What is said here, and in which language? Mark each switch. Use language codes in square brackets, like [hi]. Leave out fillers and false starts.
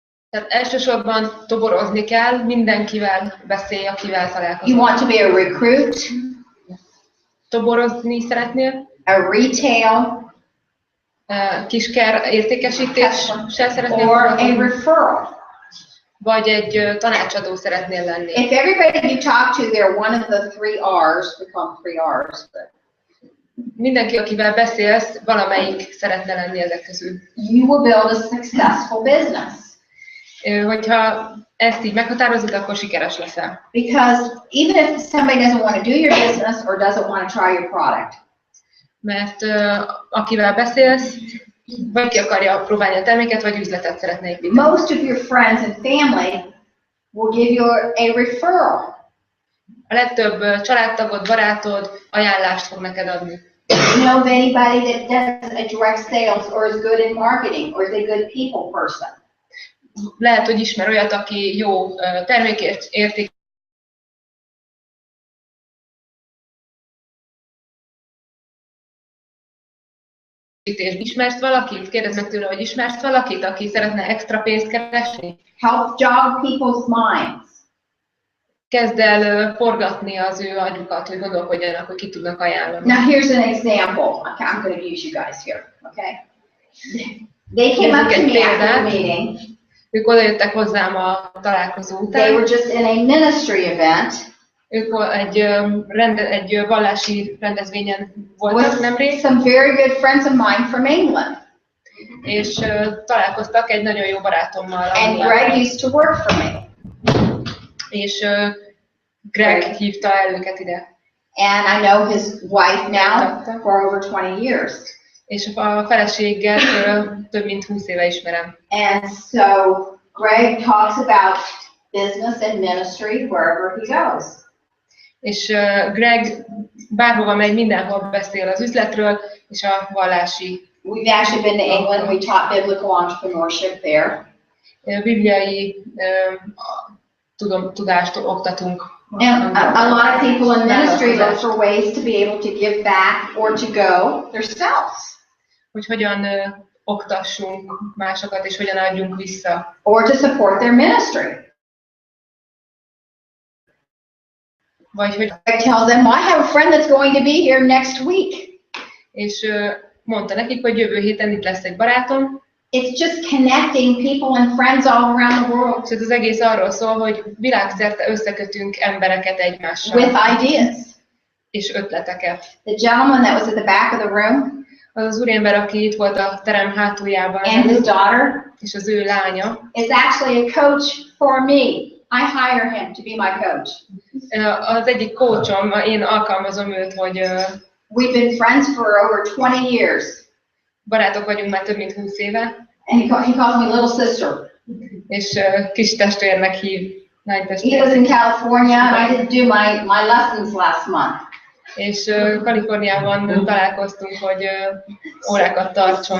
[hu] Tehát elsősorban toborozni kell, mindenkivel beszélj, akivel találkozol. [en] You want to be a recruit, [hu] Toborozni szeretnél, [en] a retail, [hu] kisker értékesítéssel szeretnél [en] or a [hu] foglalkozni, [en] referral. [hu] vagy egy tanácsadó szeretnél lenni. [en] If everybody you talk to, they're one of the 3 R's, we call them 3 R's, but [hu] Mindenki, akivel beszélsz, valamelyik szeretne lenni ezek közül. [en] you will build a successful business. [hu] Hogyha ezt így meghatározod, akkor sikeres leszel. [en] Because even if somebody doesn't want to do your business or doesn't want to try your product, [hu] Mert akivel beszélsz, vagy ki akarja próbálni a terméket, vagy üzletet szeretne építeni. [en] most of your friends and family will give you a referral. [hu] A legtöbb családtagod, barátod ajánlást fog neked adni. [en] You know of anybody that does a direct sales or is good in marketing or is a good people person? [hu] Lehet, hogy ismer olyat, aki jó termékérték. Ismersz valakit? Kérdezd meg tőle, hogy ismersz valakit, aki szeretne extra pénzt keresni? [en] Help jog people's minds. [hu] Kezd el forgatni az ő agyukat, hogy gondolkodjanak, hogy ki tudnak ajánlani. [en] Now here's an example. Okay, I'm going to use you guys here, okay? They came up to me after the meeting. [hu] Ők odajöttek hozzám a találkozó után. [en] They were just in a ministry event. [hu] Ők egy vallási rendezvényen voltak [en] With [hu] nemrég, [en] some very good friends of mine from England. [hu] és találkoztak egy nagyon jó barátommal. [en] And Greg used to work for me. [hu] És Greg hívta el őket ide. [en] And I know his wife now for over 20 years. [hu] És a feleséggel több mint 20 éve ismerem. [en] And so Greg talks about business and ministry wherever he goes. [hu] És Greg bárhova megy, mindenhol beszél az üzletről és a vallási. [en] We've actually been to England. We taught biblical entrepreneurship there. [hu] Bibliai tudást oktatunk. [en] And a lot of people in ministry look for ways to be able to give back or to go themselves. [hu] Hogy hogyan oktassunk másokat, és hogyan adjunk vissza. [en] Or to support their ministry. [hu] Vagy hogy [en] I tell them, I have a friend that's going to be here next week. [hu] és mondta nekik, hogy jövő héten itt lesz egy barátom. [en] It's just connecting people and friends all around the world [hu] És az egész arról szól, hogy világszerte összekötünk embereket egymással. [en] with ideas. [hu] És ötleteket. [en] The gentleman that was at the back of the room [hu] Az az úriember, aki itt volt a terem hátuljában, [en] and his daughter [hu] és az ő lánya, [en] is actually a coach for me. I hire him to be my coach. [hu] az egyik coachom, én alkalmazom őt, hogy [en] We've been friends for over 20 years. [hu] barátok vagyunk már több mint 20 éve, [en] And he calls me little sister. [hu] és kis testvérnek hív, lány [en] He [hu] testvér. [en] lives in California and I didn't do my lessons last month. [hu] És Kaliforniában találkoztunk, hogy órákat tartson.